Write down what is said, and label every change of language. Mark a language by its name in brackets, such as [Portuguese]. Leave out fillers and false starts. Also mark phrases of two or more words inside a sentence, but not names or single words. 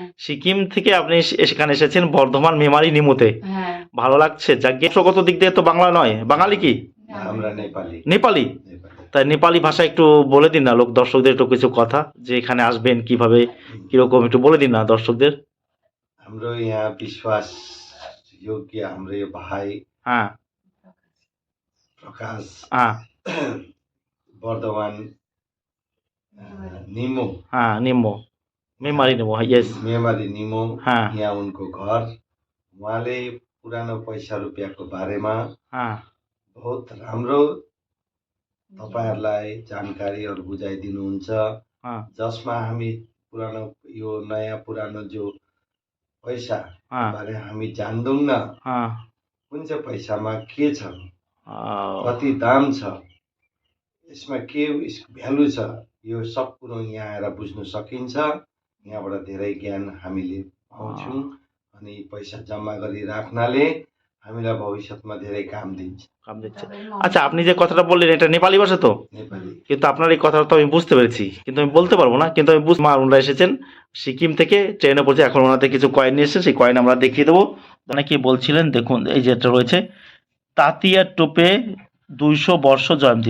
[Bangla] সিকিম থেকে আপনি এখানে এসেছেন বর্ধমান মেমারি নিমুতে। হ্যাঁ। ভালো লাগছে। যাকে প্রগত দিক দিয়ে তো বাংলা নয়, বাঙালি কি? আমরা নেপালি। নেপালি? তাই নেপালি ভাষা একটু বলে দিন না, লোক দর্শকদের একটু কিছু কথা, যে এখানে আসবেন কিভাবে, কিরকম, একটু বলে দিন না দর্শকদের। [Nepali] हाम्रो यहाँ विश्वास योग्य हाम्रो यो भाइ [Bangla] হ্যাঁ [Nepali] प्रकाश [Bangla] হ্যাঁ [Nepali] वर्धमान निमो, [Bangla] হ্যাঁ, নিম্ন [Nepali] मेमारी निम्बू, यस। मेमारी निमो, हाँ। यहाँ उनको घर। उहाँले पुरानो पैसा रुपियाँको बारेमा हाँ बहुत राम्रो तपाईहरुलाई जानकारीहरू बुझाइदिनुहुन्छ, हाँ जसमा हामी पुरानो यो नयाँ पुरानो जो पैसा हाँ बारे हामी जान्दैनौँ न, हाँ। कुन चाहिँ पैसामा के छ, आ, कति दाम छ, यसमा के भ्यालु छ, यो सब कुरो यहाँ आएर बुझ्न सकिन्छ। यहाँबाट धेरै ज्ञान हामीले पाउँछौँ अनि पैसा जम्मा गरी राख्नाले हामीलाई भविष्यमा धेरै काम दिन्छ। [Bangla] কাম দিচ্ছে। আচ্ছা, আপনি যে কথাটা বললেন এটা নেপালি ভাষা তো? [Nepali] नेपाली। [Bangla] কিন্তু আপনার এই কথাটা তো আমি বুঝতে পেরেছি, কিন্তু আমি বলতে পারবো না, কিন্তু আমি বুঝতে। ওনারা এসেছেন সিকিম থেকে, ট্রেনে পড়ছে, এখন ওনাদের কিছু কয়েন নিয়ে এসেছেন, সেই কয়েন আমরা দেখিয়ে দেবো। অনেকে বলছিলেন, দেখুন এই যেটা রয়েছে, তাঁতিয়া টোপে 200 বর্ষ জয়ন্তী।